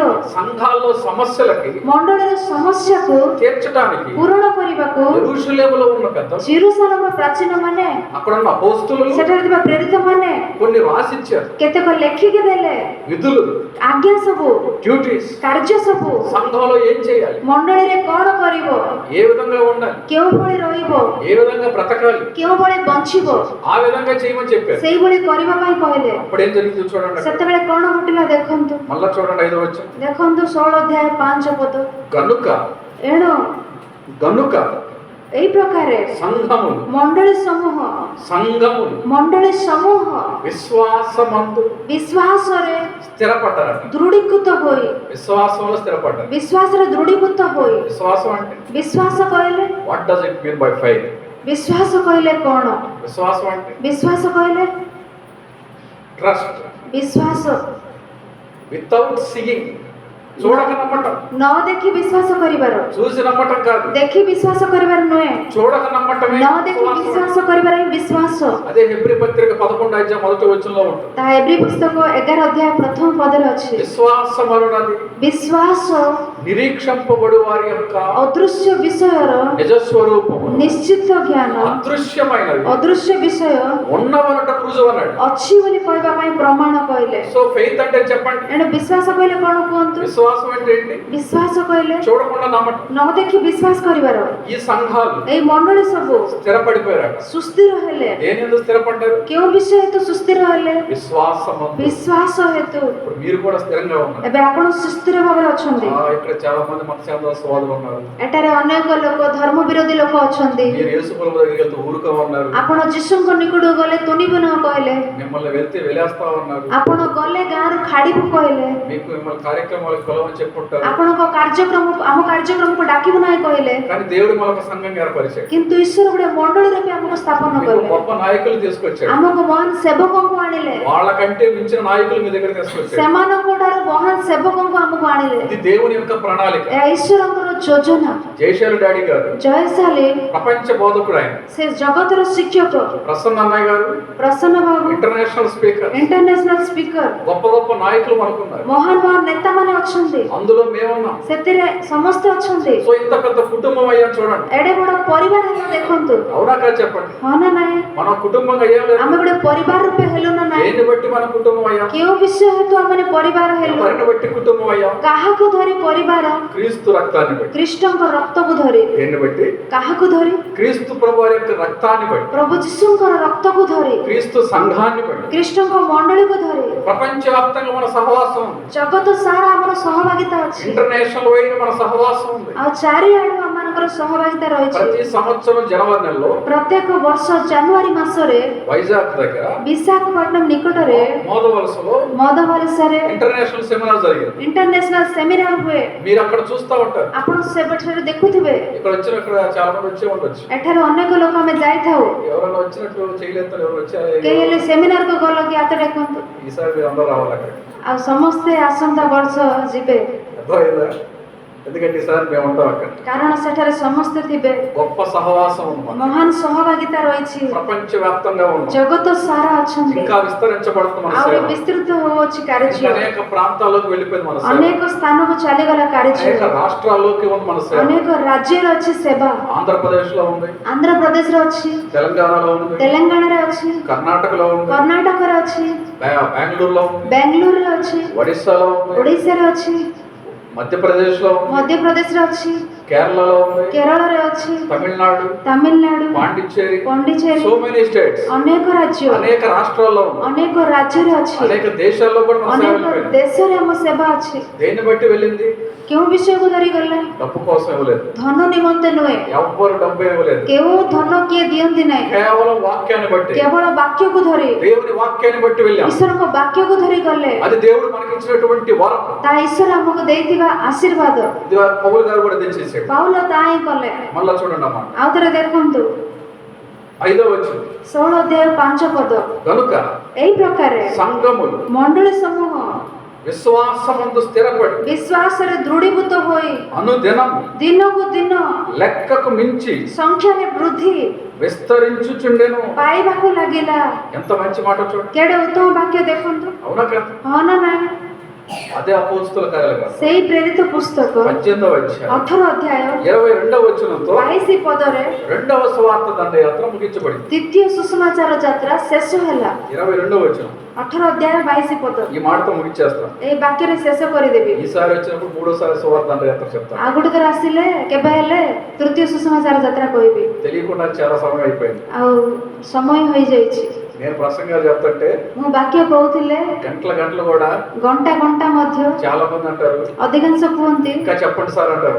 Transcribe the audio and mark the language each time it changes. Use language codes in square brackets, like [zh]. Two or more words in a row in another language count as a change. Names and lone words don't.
[te] సంఘాల్లో సమస్యలకి [or] ମଣ୍ଡଳୀର ସମସ୍ୟାକୁ [te] తీర్చడానికి [or] ପୂରଣ କରିବାକୁ [te] యెరూషలేములో ఉన్న పెద్దలు, [or] ଜେରୁସାଲେମର ପ୍ରାଚୀନ ମାନେ, [te] అక్కడ ఉన్న అపోస్తలులు [or] ସେଠାରେ ଥିବା ପ୍ରେରିତ ମାନେ [te] కొన్ని రాసిచ్చారు. [or] କେତେକ ଲେଖିକି ଦେଲେ [te] విధులు, [or] ଆଜ୍ଞା ସବୁ, [te] డ్యూటీస్, [or] କାର୍ଯ୍ୟ ସବୁ, [te] సంఘంలో ఏం చేయాలి, [or] ମଣ୍ଡଳୀରେ କ'ଣ କରିବ, [te] ఏ విధంగా ఉండాలి, [or] କେଉଁଭଳି ରହିବ, [te] ఏ విధంగా బ్రతకాలి, [or] କେଉଁଭଳି ବଞ୍ଚିବ, [te] ఆ విధంగా చేయమని చెప్పారు. [or] ସେଇଭଳି କରିବା ପାଇଁ କହିଲେ. [te] అప్పుడేం జరిగింది చూడండి. [or] ସେତେବେଳେ କ'ଣ ଘଟିଲା ଦେଖନ୍ତୁ. [te] మళ్ళా చూడండి 5వ వచనం. [or] ଦେଖନ୍ତୁ 16 ଅଧ୍ୟାୟ 5 ପଦ. [te] గనుక [or] ଏଣୁ ଏହି ପ୍ରକାରେ [te] సంఘములు [or] ମଣ୍ଡଳୀ ସମୂହ [te] విశ్వాసమందు [or] ବିଶ୍ୱାସରେ [te] స్థిరపడ్డారట. [or] ଦୃଢ଼ୀକୃତ ହୋଇ, [te] విశ్వాసంలో స్థిరపడ్డారు. [or] ବିଶ୍ୱାସରେ ଦୃଢ଼ୀକୃତ ହୋଇ. [te] విశ్వాసం అంటే [or] ବିଶ୍ୱାସ କହିଲେ, [en] What does it mean by faith? [or] ବିଶ୍ୱାସ କହିଲେ କ'ଣ? [te] విశ్వాసం అంటే [or] ବିଶ୍ୱାସ କହିଲେ [te] ట్రస్ట్, [or] ବିଶ୍ୱାସ, [en] without seeing, [te] చూడక నమ్మటం. [or] ନ ଦେଖି ବିଶ୍ୱାସ କରିବାର, [te] చూసి నమ్మటం కాదు, [or] ଦେଖି ବିଶ୍ୱାସ କରିବାର ନୁହେଁ, [te] చూడక నమ్మటమే [or] ନ ଦେଖି ବିଶ୍ୱାସ କରିବାର ହିଁ ବିଶ୍ୱାସ. [te] అదే హెబ్రీ పత్రిక 11వ అధ్యాయం 1వ వచనంలో ఉంటుంది. [or] ତାହା ଏବ୍ରୀ ପୁସ୍ତକ 11 ଅଧ୍ୟାୟ ପ୍ରଥମ ପଦରେ ଅଛି. [te] విశ్వాసం అనున్నది [or] ବିଶ୍ୱାସ [te] నిరీక్షింపబడు వారి యొక్క [or] ଅଦୃଶ୍ୟ ବିଷୟର [te] నిజస్వరూపము, [or] ନିଶ୍ଚିତ ଜ୍ଞାନ, [te] అదృశ్యమైనవి [or] ଅଦୃଶ୍ୟ ବିଷୟ [te] ఉన్నవనట రుజువు అన్నాడు. [or] ଅଛି ବୋଲି କହିବା ପାଇଁ ପ୍ରମାଣ କହିଲେ. [en] so faith [te] అంటే చెప్పండి, [or] ଏଣୁ ବିଶ୍ୱାସ କହିଲେ କ'ଣ କୁହନ୍ତୁ? [te] విశ్వాసం అంటే ఏంటి? [or] ବିଶ୍ୱାସ କହିଲେ [te] చూడకుండా నమ్మటం. [or] ନ ଦେଖି ବିଶ୍ୱାସ କରିବାର. [te] ఈ సంఘాలు [or] ଏଇ ମଣ୍ଡଳୀ ସବୁ [te] స్థిరపడిపోయారట. [or] ସୁସ୍ଥିର ହେଲେ. [te] దేని ఎందుకు స్థిరపడ్డారు? [or] କେଉଁ ବିଷୟ ହେତୁ ସୁସ୍ଥିର ହେଲେ? [te] విశ్వాసమందు. [or] ବିଶ୍ୱାସ ହେତୁ. [te] ఇప్పుడు మీరు కూడా స్థిరంగా ఉన్నారు. [or] ଏବେ ଆପଣ ସୁସ୍ଥିର ଭାବରେ ଅଛନ୍ତି. [te] ఇక్కడ అక్కడ చాలా మంది మతశాస్త్రవాదులు ఉన్నారు. [or] ଏଠାରେ ଅନେକ ଲୋକ ଧର୍ମ ବିରୋଧୀ ଲୋକ ଅଛନ୍ତି. [te] మీరు యేసు ప్రభు దగ్గరికి వెళ్తే ఊరుకో ఉన్నారు. [or] ଆପଣ ଯୀଶୁଙ୍କ ନିକଟକୁ ଗଲେ ତୁନିବୁ ନ କହିଲେ. [te] మిమ్మల్ని వెళ్తే వెలేస్తా ఉన్నారు. [or] ଆପଣ ଗଲେ ଗାଁରୁ ଖାଡ଼ିବୁ କହିଲେ. [te] మీకు మిమ్మల్ని కార్యక్రమాలకు పిలవని చెప్పుకుంటారు. [or] ଆପଣଙ୍କ ଆମ କାର୍ଯ୍ୟକ୍ରମକୁ ଡାକିବୁ ନାହିଁ କହିଲେ. [te] కానీ దేవుడు మనకు సంఘం ఏర్పరిచాడు. [or] କିନ୍ତୁ ଈଶ୍ୱର ଗୋଟେ ମଣ୍ଡଳୀ ରୂପେ ଆମକୁ ସ୍ଥାପନ କଲେ. [te] గొప్ప నాయకులు తీసుకొచ్చాడు. [or] ଆମକୁ ମହାନ ସେବକଙ୍କୁ ଆଣିଲେ. [te] వాళ్ళకంటే మించిన నాయకులు మీ దగ్గర తీసుకొచ్చాడు. [or] ସେମାନଙ୍କ ଠାରୁ ମହାନ ସେବକଙ୍କୁ ଆମକୁ ଆଣିଲେ. [te] ఇది దేవుని యొక్క ప్రణాళిక. [or] ଏହା ଈଶ୍ୱରଙ୍କର ଯୋଜନା. [te] జయశాలి డాడీ గారు [or] ଜୟଶାଳୀ [te] ప్రపంచ బోధకుడు ఆయన. [or] ସେ ଜଗତର ଶିକ୍ଷକ. [te] ప్రసన్న అన్నయ్య గారు [or] ପ୍ରସନ୍ନ ବାବୁ [en] International speaker. International speaker. [te] గొప్ప గొప్ప నాయకులు మనకున్నారు. [or] ମହାନ ମହାନ ନେତାମାନେ ଅଛନ୍ତି. [te] అందులో మేమున్నాం. [or] ସେଥିରେ ସମସ୍ତେ ଅଛନ୍ତି. [te] సో ఇంత పెద్ద కుటుంబం అయ్యాం చూడండి. [or] ଏଡ଼େ ବଡ଼ ପରିବାର ହେଲା ଦେଖନ୍ତୁ. [te] అవునా కాదు చెప్పండి. [or] ହଁ ନା ନାହିଁ? [te] మన కుటుంబంగా అయ్యాం. [or] ଆମେ ଗୋଟେ ପରିବାର ରୂପେ ହେଲୁ ନା ନାହିଁ? [te] దేన్ని బట్టి మన కుటుంబం అయ్యాం? [or] କେଉଁ ବିଷୟ ହେତୁ ଆମେ ପରିବାର ହେଲୁ? [te] ఎవరిని బట్టి కుటుంబం అయ్యాం? [or] କାହାକୁ ଧରି ପରିବାର? [te] క్రీస్తు రక్తాన్ని బట్టి. [or] ଖ୍ରୀଷ୍ଟଙ୍କ ରକ୍ତକୁ ଧରି. [te] దేన్ని బట్టి? [or] କାହାକୁ ଧରି? [te] క్రీస్తు ప్రభు వారి యొక్క రక్తాన్ని బట్టి. [or] ପ୍ରଭୁ ଯୀଶୁଙ୍କର ରକ୍ତକୁ ଧରି. [te] క్రీస్తు సంఘాన్ని బట్టి. [or] ଖ୍ରୀଷ୍ଟଙ୍କ ମଣ୍ଡଳୀକୁ ଧରି. [te] ప్రపంచవ్యాప్తంగా మన సహవాసం ఉంది. [or] ଜଗତ ସାରା ଆମର ସହଭାଗିତା ଅଛି. [en] international wide [te] మన సహవాసం ఉంది. [or] ଆଉ ଚାରିଆଡୁ ଆମମାନଙ୍କର ସହଭାଗିତା ରହିଛି. [te] ప్రతి సంవత్సరం జనవరి నెలలో [or] ପ୍ରତ୍ୟେକ ବର୍ଷ ଜାନୁଆରୀ ମାସରେ [te] వైజాగ్ దగ్గర [or] ବିଶାଖାପଟ୍ଟନମ ନିକଟରେ [te] మోదవలసలో [or] ମଦବଲସରେ [en] international seminar [te] జరిగింది. [en] international seminar [or] ହୁଏ. [te] మీరు అక్కడ చూస్తా ఉంటారు. [or] ଆପଣ ସେବେଠାରୁ ଦେଖୁଥିବେ. [te] ఇక్కడ చాలా మంది వచ్చే ఉండొచ్చు. [or] ଏଠାରେ ଅନେକ ଲୋକ ଆମେ ଯାଇଥାଉ. [te] ఎవరైనా వచ్చినట్టు చేయలేదు, ఎవరు వచ్చారు? [or] କେହି ହେଲେ ସେମିନାରକୁ ଗଲ କି ହାତ ଦେଖନ୍ତୁ. [te] ఈసారి మీరు అందరూ రావాలి అక్కడ. [or] ଆଉ ସମସ୍ତେ ଆସନ୍ତା ବର୍ଷ ଯିବେ. [te] అర్థమైందా? ఎందుకంటే ఈసారి మేము ఉంటాం అక్కడ. [or] କାରଣ ସେଠାରେ ସମସ୍ତେ ଥିବେ. [te] గొప్ప సహవాసం ఉంది. [or] ମହାନ ସହଭାଗିତା ରହିଛି. [te] ప్రపంచ వ్యాప్తంగా ఉంది. [or] ଜଗତ ସାରା ଅଛନ୍ତି. [te] ఇంకా విస్తరించబడుతుంది మన [or] ଆହୁରି [te] సేవ. [or] ବିସ୍ତୃତ ହୋଉଛି କାର୍ଯ୍ୟ. [te] అనేక ప్రాంతాల్లోకి వెళ్ళిపోయింది మన సేవ. [or] ଅନେକ ସ୍ଥାନକୁ ଚାଲିଗଲା କାର୍ଯ୍ୟ. [te] అనేక రాష్ట్రాల్లోకి ఉంది మన సేవ. [or] ଅନେକ ରାଜ୍ୟରେ ଅଛି ସେବା. [te] ఆంధ్రప్రదేశ్ లో ఉంది, [or] ଆନ୍ଧ୍ରପ୍ରଦେଶରେ ଅଛି, [te] తెలంగాణలో ఉంది, [or] ତେଲେଙ୍ଗାନାରେ ଅଛି, [te] కర్ణాటకలో ఉంది, [or] କର୍ଣ୍ଣାଟକରେ ଅଛି, [te] బెంగళూరులో ఉంది, [or] ବେଙ୍ଗଲୁରୁରେ ଅଛି, [te] ఒడిస్సాలో ఉంది, [or] ଓଡ଼ିଶାରେ ଅଛି, [te] మధ్యప్రదేశ్ లో ఉంది, [or] ମଧ୍ୟପ୍ରଦେଶରେ ଅଛି, [te] కేరళలో ఉంది, [or] କେରଳରେ ଅଛି, [te] తమిళనాడు, [or] ତାମିଲନାଡୁ, [te] పాండిచ్చేరి, [or] ପଣ୍ଡିଚେରୀ, [en] So many states, [or] ଅନେକ ରାଜ୍ୟ, [te] అనేక రాష్ట్రాల్లో ఉంది, [or] ଅନେକ ରାଜ୍ୟରେ ଅଛି, [te] అనేక దేశాల్లో కూడా మన సేవ [or] ଅନେକ [te] వెళ్ళిపోయింది. [or] ଦେଶରେ ଆମ ସେବା ଅଛି. [te] దేన్ని బట్టి వెళ్ళింది? [or] କେଉଁ ବିଷୟକୁ ଧରି ଗଲେ? [te] డబ్బు కోసం ఇవ్వలేదు. [or] ଧନ ନିମନ୍ତେ ନୁହେଁ. [te] ఎవ్వరు డబ్బు ఇవ్వలేదు. [or] କେଉଁ ଧନ କିଏ ଦିଅନ୍ତି ନାହିଁ. [te] కేవలం వాక్యాన్ని బట్టి, [or] କେବଳ ବାକ୍ୟକୁ ଧରି, [te] దేవుని వాక్యాన్ని బట్టి వెళ్ళాం. [or] ଈଶ୍ୱରଙ୍କ ବାକ୍ୟକୁ ଧରି ଗଲେ. [te] అది దేవుడు మనకి ఇచ్చినటువంటి వరం. [or] ତାହା ଈଶ୍ୱର ଆମକୁ ଦେଇଥିବା ଆଶୀର୍ବାଦ. [te] ఇది పౌలు గారు కూడా తెచ్చేసాడు. [or] ପାଉଲ ତାହା ହିଁ କଲେ. [te] మళ్ళా చూడండి అమ్మా, [or] ଆଉ ଥରେ ଦେଖନ୍ତୁ [te] 5వ వచనం. [or] 16 ଅଧ୍ୟାୟ 5 ପଦ. [te] కనుక [or] ଏହି ପ୍ରକାରେ [te] సంఘములు [or] ମଣ୍ଡଳୀ ସମୂହ [te] విశ్వాసమందు స్థిరపడి [or] ବିଶ୍ୱାସରେ ଦୃଢ଼ୀଭୂତ ହୋଇ [te] అనుదినం [or] ଦିନକୁ ଦିନ [te] లెక్కకు మించి [or] ସଂଖ୍ୟାରେ ବୃଦ୍ଧି [te] విస్తరించుచుండెను. [or] ପାଇବାକୁ ଲାଗିଲା. [te] ఎంత మంచి మాట చూడండి. [or] କେଡ଼େ ଉତ୍ତମ ବାକ୍ୟ ଦେଖନ୍ତୁ. [te] అవునా కదా? [or] ହଁ ନା ନାହିଁ? [te] అదే అపోస్తల కార్యాలు [or] ସେଇ ପ୍ରେରିତ పుస్తକ [te] 18వ అధ్యాయం [or] 18 ଅଧ୍ୟାୟ [te] 22వ వచనంతో [or] 22 ପଦରେ [te] రెండవ సువార్త దండయాత్ర ముగించబడింది. [or] ଦ୍ୱିତୀୟ ସୁସମାଚାର ଯାତ୍ରା ଶେଷ ହେଲା. [te] 22వ వచనం [or] 18 ଅଧ୍ୟାୟ 22 ପଦ. [te] ఈ మాటతో ముగించేస్తాం. [or] ଏହି ବାକ୍ୟରେ శେଷ କରିଦେବି. [te] ఈసారి వచ్చినప్పుడు మూడోసారి సువార్త దండయాత్ర చెప్తాను. [or] ଆଉ ଗୋଟେ ଥର ଆସିଲେ କେବେ ହେଲେ ତୃତୀୟ ସୁସମାଚାର ଯାତ୍ରା କହିବି. [te] తెలియకుండా చాలా సమయం అయిపోయింది. [or] ଆଉ ସମୟ ହୋଇଯାଇଛି. [te] నేను ప్రసంగాలు చెప్తుంటే [or] ମୁଁ ବାକ୍ୟ କହୁଥିଲେ [te] గంటలు కూడా [or] ଘଣ୍ଟା ଘଣ୍ଟା ମଧ୍ୟ [te] చాలా మంది అంటారు, [or] ଅଧିକାଂଶ କୁହନ୍ତି [te] ఇంకా చెప్పండి సార్ అంటారు,